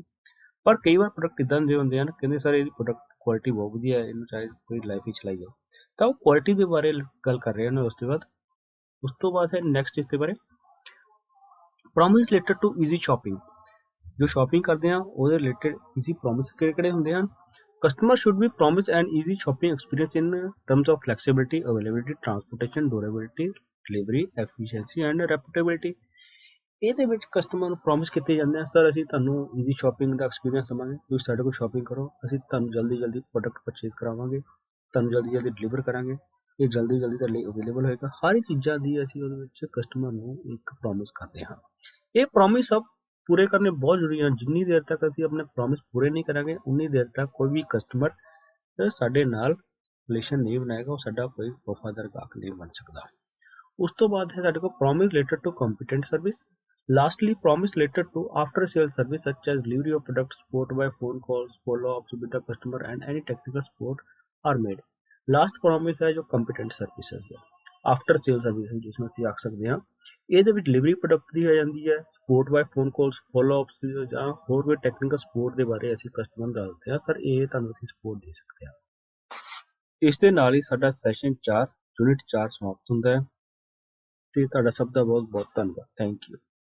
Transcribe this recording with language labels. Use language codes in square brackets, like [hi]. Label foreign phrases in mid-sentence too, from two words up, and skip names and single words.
[pa] ਪਰ ਕਈ ਵਾਰ ਪ੍ਰੋਡਕਟ ਇਦਾਂ ਦੇ ਹੁੰਦੇ ਹਨ ਕਹਿੰਦੇ ਸਰ ਇਹਦੀ [en] product quality [pa] ਬਹੁਤ ਵਧੀਆ ਹੈ, ਇਹਨੂੰ ਚਾਹੇ ਕੋਈ ਲਾਈਫ ਹੀ ਚਲਾਈ ਜਾਓ। ਤਾਂ ਉਹ ਕੁਆਲਿਟੀ ਦੇ ਬਾਰੇ ਗੱਲ ਕਰ ਰਹੇ ਹਨ। ਉਸ ਤੋਂ ਬਾਅਦ ਹੈ ਨੈਕਸਟ ਇਸ ਦੇ ਬਾਰੇ [en] promise related to easy shopping. [pa] ਜੋ ਸ਼ਾਪਿੰਗ ਕਰਦੇ ਆ ਉਹਦੇ [en] related easy promise [pa] ਕਿਹੜੇ ਹੁੰਦੇ ਹਨ। [en] Customer should be promised an easy shopping experience in terms of flexibility, availability, transportation, durability, delivery, efficiency and reputability। [pa] ਇਹਦੇ ਵਿੱਚ ਕਸਟਮਰ ਨੂੰ ਪ੍ਰੋਮਿਸ ਕੀਤੇ ਜਾਂਦੇ ਆ ਸਰ ਅਸੀਂ ਤੁਹਾਨੂੰ [en] easy shopping [pa] ਦਾ ਐਕਸਪੀਰੀਅੰਸ ਦਵਾਂਗੇ, ਤੁਸੀਂ ਸਾਡੇ ਕੋਲ ਸ਼ਾਪਿੰਗ ਕਰੋ, ਅਸੀਂ ਤੁਹਾਨੂੰ ਜਲਦੀ [en] product purchase [pa] ਕਰਾਵਾਂਗੇ, ਤੁਹਾਨੂੰ ਜਲਦੀ ਡਿਲੀਵਰ ਕਰਾਂਗੇ, ਇਹ ਜਲਦੀ ਤੁਹਾਡੇ ਲਈ ਅਵੇਲੇਬਲ ਹੋਏਗਾ। ਹਰ ਚੀਜ਼ਾਂ ਦੀ ਅਸੀਂ ਉਹਦੇ ਵਿੱਚ ਕਸਟਮਰ ਨੂੰ ਇੱਕ ਪ੍ਰੋਮਿਸ ਕਰਦੇ ਹਾਂ। ਇਹ ਪ੍ਰੋਮਿਸ ਸਭ ਪੂਰੇ ਕਰਨੇ ਬਹੁਤ ਜ਼ਰੂਰੀ ਹਨ। ਜਿੰਨੀ ਦੇਰ ਤੱਕ ਅਸੀਂ ਆਪਣੇ ਪ੍ਰੋਮਿਸ ਪੂਰੇ ਨਹੀਂ ਕਰਾਂਗੇ ਉਨੀ ਦੇਰ ਤੱਕ ਕੋਈ ਵੀ ਕਸਟਮਰ ਸਾਡੇ ਨਾਲ ਰਿਲੇਸ਼ਨ ਨਹੀਂ ਬਣਾਏਗਾ, ਉਹ ਸਾਡਾ ਕੋਈ ਵਫਾਦਾਰ ਗਾਹਕ ਨਹੀਂ ਬਣ ਸਕਦਾ। ਉਸ ਤੋਂ ਬਾਅਦ ਹੈ ਸਾਡੇ ਕੋਲ [en] promise related to competent service. Lastly, promise related to after-sale service such as delivery of product, support by phone calls, follow-ups with the customer, and any technical support are made. Last promise [hi] है जो [en] competent services है, after sale services जिसमें [pa] ਅਸੀਂ ਆਖ ਸਕਦੇ ਹਾਂ। ਇਹਦੇ ਵਿੱਚ [en] delivery product [pa] ਦੀ ਆ ਜਾਂਦੀ ਹੈ, [en] support by phone calls, [pa] follow-ups ਜਾਂ ਹੋਰ ਕੋਈ [en] technical support [pa] ਦੇ ਬਾਰੇ ਅਸੀਂ ਕਸਟਮਰ ਨੂੰ ਦੱਸਦੇ ਹਾਂ, ਸਰ ਇਹ ਤੁਹਾਨੂੰ ਅਸੀਂ support ਦੇ ਸਕਦੇ ਹਾਂ। ਇਸ ਦੇ ਨਾਲ ਹੀ ਸਾਡਾ ਸੈਸ਼ਨ 4 ਯੂਨਿਟ 4 ਸਮਾਪਤ ਹੁੰਦਾ ਹੈ ਤੇ ਤੁਹਾਡਾ ਸਭ ਦਾ ਬਹੁਤ ਬਹੁਤ ਧੰਨਵਾਦ। [en] thank you.